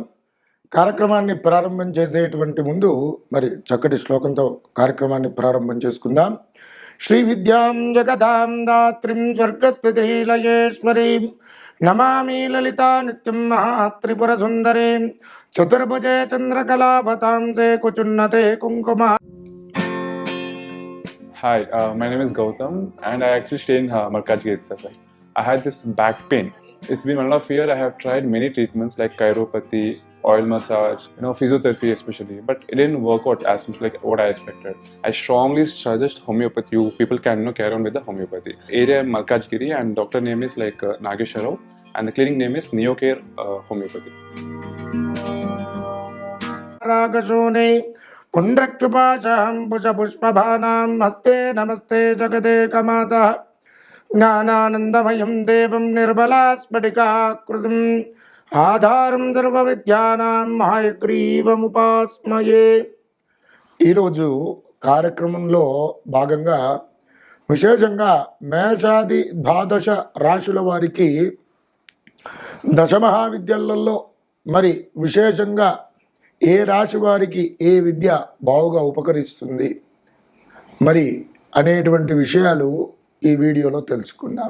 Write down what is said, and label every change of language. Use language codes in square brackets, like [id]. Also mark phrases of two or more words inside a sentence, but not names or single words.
[te] కార్యక్రమాన్ని ప్రారంభం చేసేటువంటి ముందు మరి చక్కటి శ్లోకంతో కార్యక్రమాన్ని ప్రారంభం చేసుకుందాం. [sa] శ్రీ విద్యాం జగదాం దాత్రిం స్వర్గస్థితిలయేశ్వరీం నమామి లలితా నిత్యం మహాత్రిపుర సుందరీం చతుర్భుజే చంద్రకళావతాంసే కుచున్నతే కుంకుమ. [en] Hi, my name is Gautam and I actually stay in Malkajgiri itself. I had this back pain. It's been 1.5 years. I have tried many treatments like chiropathy, oil massage, physiotherapy especially, but it didn't work out as much like what I expected. I strongly suggest homeopathy. You people can carry on with the homeopathy. Area Malkajgiri and doctor name is like Nagesha Rao and the clinic name is Neocare Homeopathy. [sa] पुण्ड्रक्षुपाशां पुष्पभानां हस्ते नमस्ते जगदेकमाता ज्ञानानन्दमयं देवं निर्मलास्फटिकाकृतिम् ఆధారం సర్వవిద్యానాం హయగ్రీవముపాస్మయే. [te] ఈరోజు కార్యక్రమంలో భాగంగా విశేషంగా మేషాది ద్వాదశ రాశుల వారికి దశమహావిద్యలలో మరి విశేషంగా ఏ రాశి వారికి ఏ విద్య బావుగా ఉపకరిస్తుంది మరి అనేటువంటి విషయాలు ఈ వీడియోలో తెలుసుకుందాం.